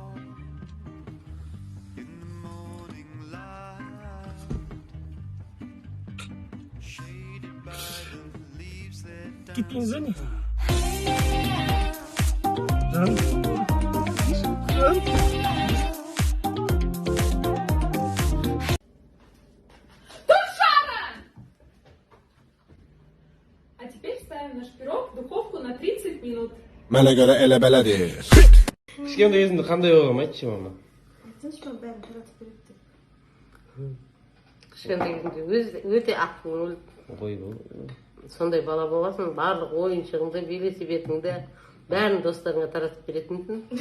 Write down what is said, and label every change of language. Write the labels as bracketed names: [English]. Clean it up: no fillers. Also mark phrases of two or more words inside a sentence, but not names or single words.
[Kazakh] Кетпейміз не? Жаным. Жаным. [Russian] А теперь ставим наш пирог в духовку на 30 минут. [Azerbaijani] Mənə görə elə belədir. [Kazakh] Кішкентай кезімде қандай болғанын айтшы мама. Айтсаңшы маған бәрін таратып береді деп. Кішкентай кезінде өте ақкөңіл, Ой, бұл. сондай бала боласың, барлық ойыншығыңды, велосипедіңді бәрін достарыңа таратып беретінсің.